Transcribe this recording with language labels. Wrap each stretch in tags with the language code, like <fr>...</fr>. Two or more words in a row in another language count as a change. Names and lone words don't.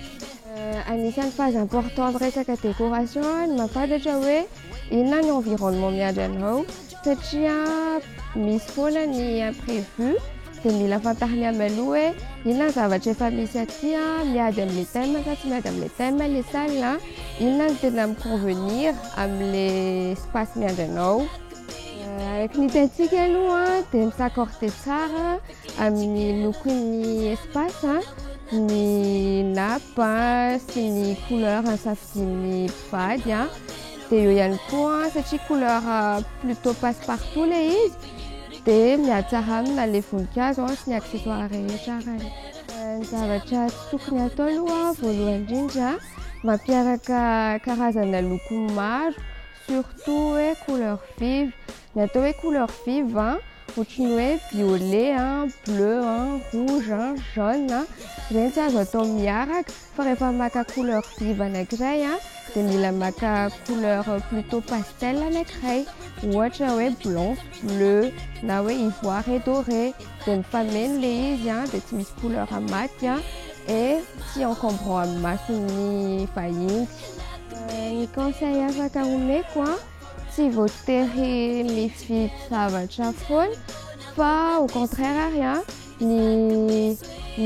<mg>Anisan'ny</mg> <fr>phase importante</fr> <mg>resaka décoration ny mahafantatra hoe inona ny environnement miandry anao, satria misy foana ny imprévu dia mila fantarina aloha hoe inona zavatra efa misy aty miady amin'ilay thème sa tsy miady amin'ilay thème ilay salle, inona no tena mi-convenir amin'ilay espace miandry anao. Araka ny hitantsika aloha dia misaccorder tsara amin'ny lokon'ny espace, ny nappe sy ny couleur safidian'ny mpivady dia eo ihany koa satria</mg> <fr>couleur plutôt passe-partout</fr> <mg>ilay izy dia miady tsara amina ilay voninkazo sy ny accessoire rehetra. Ny zavatra tsy tokony atao aloha voalohany indrindra mampiaraka karazana loko maro, surtout hoe</mg> <fr>couleur vive.</fr> <mg>Ny atao hoe</mg> <fr>couleur vive</fr> <mg>ohatry ny hoe</mg> <fr>violet, bleu, rouge, jaune</fr> <mg>ireny tsy azo atao miaraka fa rehefa maka</mg> <fr>couleur vive</fr> <mg>anankiray dia mila maka</mg> <fr>couleur plutôt pastel</fr> <mg>anankiray, ohatra hoe</mg> <fr>blanche, bleu</fr> <mg>na hoe</mg> <fr>ivoire et doré,</fr> <mg>dia mifameno ilay izy dia tsy misy couleur maty et tsy encombrant amin'ny mason'ny vahiny. Ny conseil afaka omeko tsy voatery mifidy zavatra foana fa</mg> <fr>au contraire</fr> <mg>ny mampiasa</mg>